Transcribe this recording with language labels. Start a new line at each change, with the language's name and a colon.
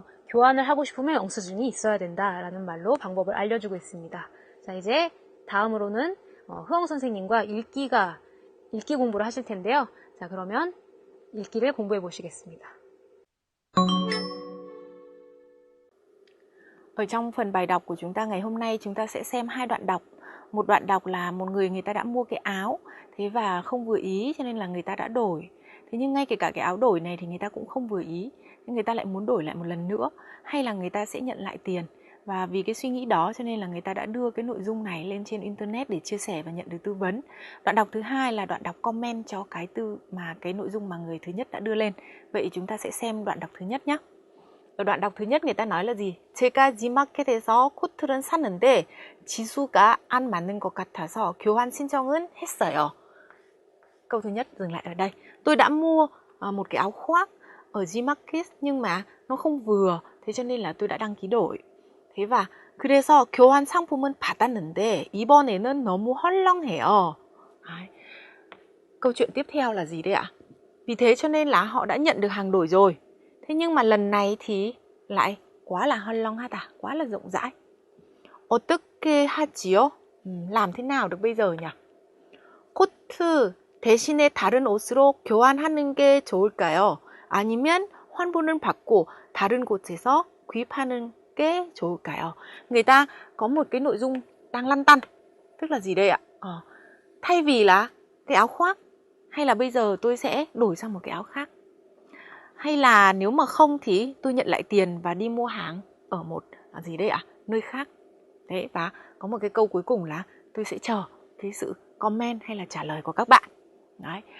Korean: 교환을 하고 싶으면 영수증이 있어야 된다라는 말로 방법을 알려주고 있습니다. 자, 이제 다음으로는 흐엉 선생님과 읽기 공부를 하실 텐데요. 자, 그러면 읽기를 공부해 보시겠습니다.
Vietnamese: Ở trong phần bài đọc của chúng ta ngày hôm nay chúng ta sẽ xem hai đoạn đọc. Một đoạn đọc là một người ta đã mua cái áo thế và không vừa ý cho nên là người ta đã đổi. Thế nhưng ngay kể cả cái áo đổi này thì người ta cũng không vừa ý, nên người ta lại muốn đổi lại một lần nữa, hay là người ta sẽ nhận lại tiền. Và vì cái suy nghĩ đó cho nên là người ta đã đưa cái nội dung này lên trên internet để chia sẻ và nhận được tư vấn. Đoạn đọc thứ hai là đoạn đọc comment cho cái nội dung mà người thứ nhất đã đưa lên. Vậy chúng ta sẽ xem đoạn đọc thứ nhất nhé. ở đoạn đọc thứ nhất người ta nói là gì?
Korean: 제가 G마켓에서 코트를 샀는데 지수가 안 맞는 것 같아서 교환 신청은 했어요.
Vietnamese: Câu thứ nhất dừng lại ở đây. Tôi đã mua một cái áo khoác ở Gmarket nhưng mà nó không vừa, thế cho nên là tôi đã đăng ký đổi. Thế và
Korean: 그래서 교환 상품은 받았는데 이번에는 너무 헐렁해요.
Vietnamese: Đấy. Câu chuyện tiếp theo là gì đây ạ? Vì thế cho nên là họ đã nhận được hàng đổi rồi. Thế nhưng mà lần này thì lại quá là 헐렁하다, quá là rộng rãi.
Korean: 어떻게 하지요?
Vietnamese: làm thế nào được bây giờ nhỉ?
Korean: 코트 대신에 다른 옷으로 교환하는 게 좋을까요? 아니면 환불을 받고 다른 곳에서 구입하는 게 좋을까요?
Vietnamese: Người ta có một cái nội dung đang lăn tăn. Tức là gì đây ạ? Thay vì là cái áo khoác, hay là bây giờ tôi sẽ đổi sang một cái áo khác. Hay là nếu mà không thì tôi nhận lại tiền và đi mua hàng ở một gì đây ạ? Nơi khác. Đấy, và có một cái câu cuối cùng là tôi sẽ chờ cái sự comment hay là trả lời của các bạn. Đấy.